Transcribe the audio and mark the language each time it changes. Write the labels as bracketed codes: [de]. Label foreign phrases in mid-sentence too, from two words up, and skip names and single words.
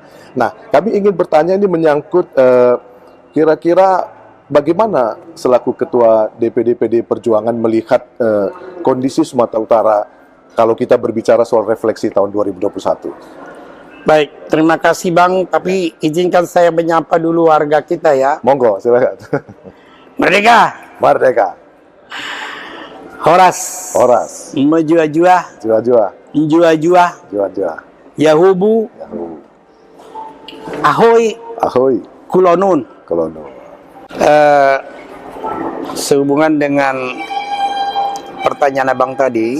[id] Nah, kami ingin bertanya, ini menyangkut kira-kira bagaimana selaku Ketua DPD PDI Perjuangan melihat kondisi Sumatera Utara kalau kita berbicara soal refleksi tahun 2021. Baik, terima kasih, Bang. Tapi izinkan saya menyapa dulu warga kita ya. Monggo, silakan. Merdeka. Merdeka. Horas. Horas. Menjua-jua. Jua-jua. Menjua-jua. Jua-jua. Yahubu. Yahu. Ahoy. Ahoy. Kulonun. Kelono. Sehubungan dengan pertanyaan Abang tadi,